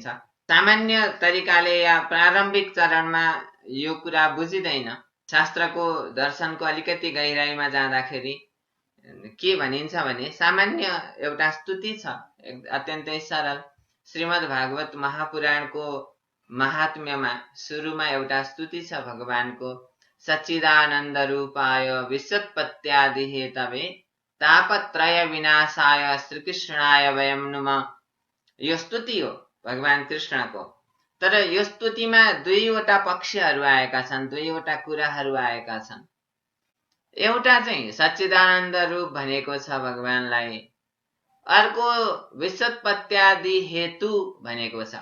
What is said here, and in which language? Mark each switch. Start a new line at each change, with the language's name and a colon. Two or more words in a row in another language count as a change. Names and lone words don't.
Nepali: सामान्य तरिकाले या प्रारम्भिक चरणमा यो कुरा बुझिँदैन। शास्त्रको दर्शनको अलिकति गहिराइमा जाँदाखेरि के भनिन्छ भने सामान्य एउटा स्तुति छ, अत्यन्तै सरल। श्रीमद् भागवत महापुराणको महात्म्यमा सुरुमा एउटा स्तुति छ भगवानको,
Sanskrit: सच्चिदानन्द रूपाय विश्वोत्पत्त्यादि हेतवे तापत्रय विनाशाय श्रीकृष्णाय वयं नुमः।
Nepali: यो स्तुति हो भगवान कृष्णको। तर यो स्तुतिमा दुईवटा पक्षहरू आएका छन्, दुईवटा कुराहरू आएका छन्। एउटा चाहिँ सच्चिदानन्द रूप भनेको छ भगवानलाई, अर्को
Sanskrit: विश्वोत्पत्त्यादि हेतु
Nepali: भनेको छ।